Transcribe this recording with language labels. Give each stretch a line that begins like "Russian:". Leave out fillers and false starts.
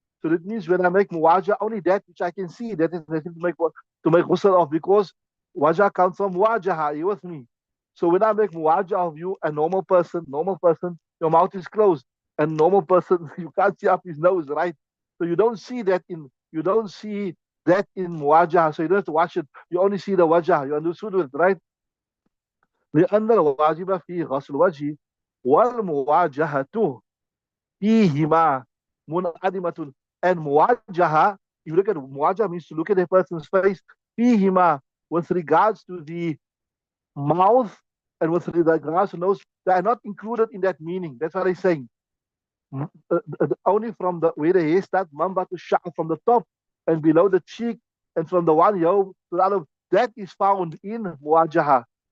English: So that means when I make muwajah, only that which I can see, that is necessary to make ghusl of, because wajah comes from wajaha. Are you with me? So when I make muwajah of you, a normal person, your mouth is closed. A normal person, you can't see up his nose, right? So you don't see that in muwajah. So you don't have to wash it. You only see the wajah. You understood it, right?
Arabic: لأن الواجب فيه غسل وجهه والمواجهة فيهما منعدمة.
English: And muwajaha, you look at muwajaha means to look at a person's face. فيهما, with regards to the mouth and with regards to nose, they are not included in that meaning. That's what I'm saying. Only from the where the hair starts, mamba to sha'r, from the top and below the cheek, and from the one ear to the other, that is found in muwajaha.